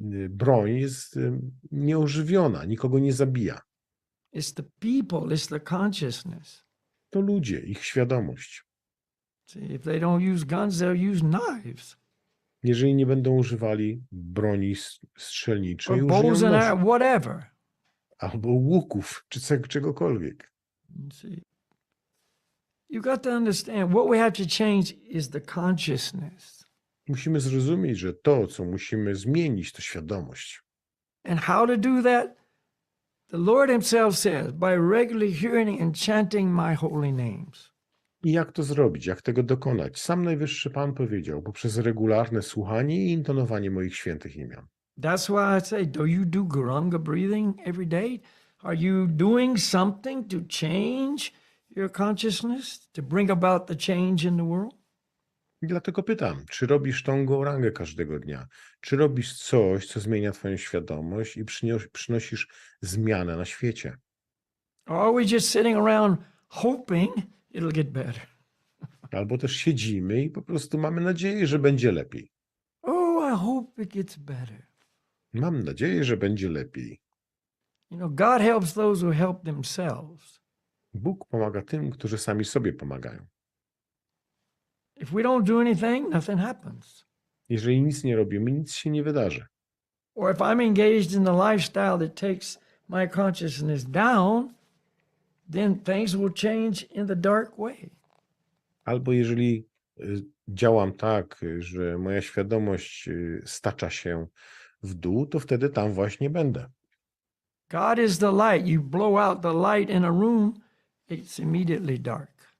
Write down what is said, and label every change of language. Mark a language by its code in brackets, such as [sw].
[pl] Broń jest nieożywiona, nikogo nie zabija. [en] It's the people, it's the consciousness. [pl] To ludzie, ich świadomość. [en] See, if they don't use guns, they'll use knives. [pl] Jeżeli nie będą używali broni strzelniczej, [en] Or [pl] użyją [en] bows and [pl] noży, [en] arrows, whatever. [pl] albo łuków, czy czegokolwiek. [en] See, you got to understand what we have to change is the consciousness. [pl] Musimy zrozumieć, że to, co musimy zmienić, to świadomość. [en] And how to do that? The Lord himself says, by regularly hearing and chanting my holy names. [pl] I jak to zrobić, jak tego dokonać? Sam Najwyższy Pan powiedział, poprzez regularne słuchanie i intonowanie moich świętych imion. [en] That's why I say, do you do garanga breathing every day? Are you doing something to change your consciousness, to bring about the change in the world? [pl] I dlatego pytam, czy robisz tą gorangę każdego dnia? Czy robisz coś, co zmienia twoją świadomość i przynosisz zmianę na świecie? [en] Or are we just sitting around hoping it'll get better? [pl] Albo też siedzimy i po prostu mamy nadzieję, że będzie lepiej. [en] Oh, I hope it gets better. [pl] Mam nadzieję, że będzie lepiej. [en] You know, God helps those who help themselves. [pl] Bóg pomaga tym, którzy sami sobie pomagają. [en] If we don't do anything, nothing happens. [pl] Jeżeli nic nie robimy, nic się nie wydarzy. [en] Or if I'm engaged in the lifestyle that takes my consciousness down, then things will change in the dark way. [pl] Albo jeżeli działam tak, że moja świadomość stacza się w dół, to wtedy tam właśnie będę. [en] God is the light. You blow out the light in a room, it's immediately dark.